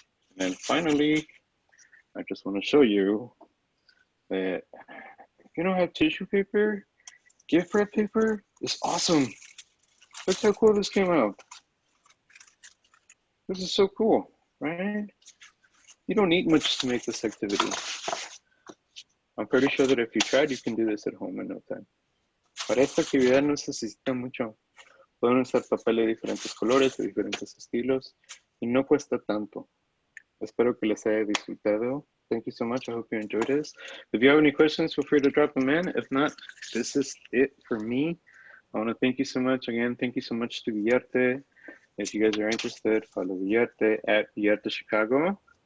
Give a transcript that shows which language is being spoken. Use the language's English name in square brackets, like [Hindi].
[English] And then finally, I just want to show you that if you don't have tissue paper, gift wrap paper is awesome. Look how cool this came out. This is so cool, right? You don't need much to make this activity. I'm pretty sure that if you tried, you can do this at home in no time. [Spanish] Para esta actividad no se necesita mucho. Pueden usar papel de diferentes colores, de diferentes estilos, y no cuesta tanto. Espero que les haya disfrutado. [English] Thank you so much. I hope you enjoyed this. If you have any questions, feel free to drop them in. If not, this is it for me. I want to thank you so much. Again, thank you so much to Villarte. If you guys are interested, follow Villarte at Villarte Chicago.